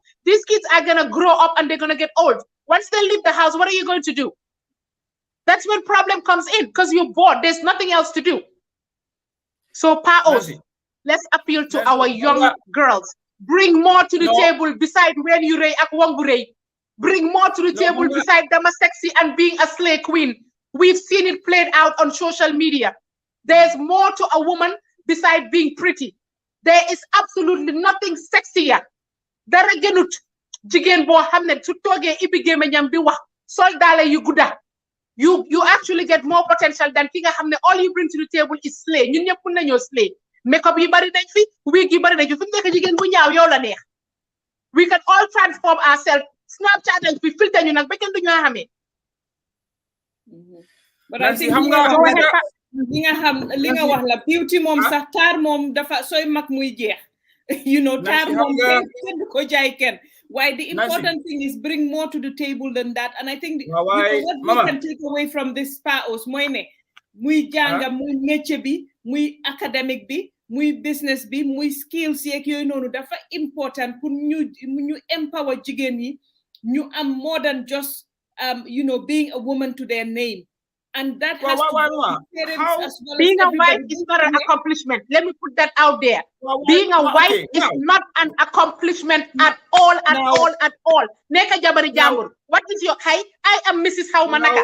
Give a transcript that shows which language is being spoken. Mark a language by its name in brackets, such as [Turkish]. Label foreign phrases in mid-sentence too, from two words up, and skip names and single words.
[English] These kids are gonna grow up and they're gonna get old. Once they leave the house, what are you going to do? That's when problem comes in because you're bored. There's nothing else to do. So, Paos, let's appeal to our young girls. bring more to the table beside when you [Wolof] rey ak wong bu rey. [English] Bring more to the table beside Dama Sexy and being a slay queen. We've seen it played out on social media. There's more to a woman beside being pretty. There is absolutely nothing sexier. [Wolof] Dara gënut jigéen boo xam ne su toogee ibi gémmiñam di wax sol daale yu gudda. [English] You actually get more potential than [Wolof] ki nga xam ne [English] all you bring to the table is slay. [Wolof] Ñun ñëpp mën nañoo slay. Makeup yi bari nañ fi, wig yi bari nañ fi. Fu nekk jigéen bu ñaaw yow la neex. [English] We can all transform ourselves. Snapchat and we filter [Wolof] ñu nag ba kenn duñu xamee. [English] But I think [Wolof] li nga wax la beauty moom sax taar moom dafa sooy mag muy jeex. [English] You know, [Wolof] taar moom kenn du ko jaay kenn. [English] Why the important thing is bring more to the table than that. And I think what we can take away from this PAOS [Wolof] mooy ne muy jànga muy métier bi muy academic bi muy business bi muy skills yeeg yooyu noonu dafa important pour ñu empower jigéen yi ñu am [English] more than just you know, being a woman to their name. And that has to be parents as well. Being a wife is not an accomplishment. Let me put that out there. Being a wife is not an accomplishment at all, at all. [Wolof] Neka jabari jambur. [English] What is your height? I am Mrs. Haumanaka.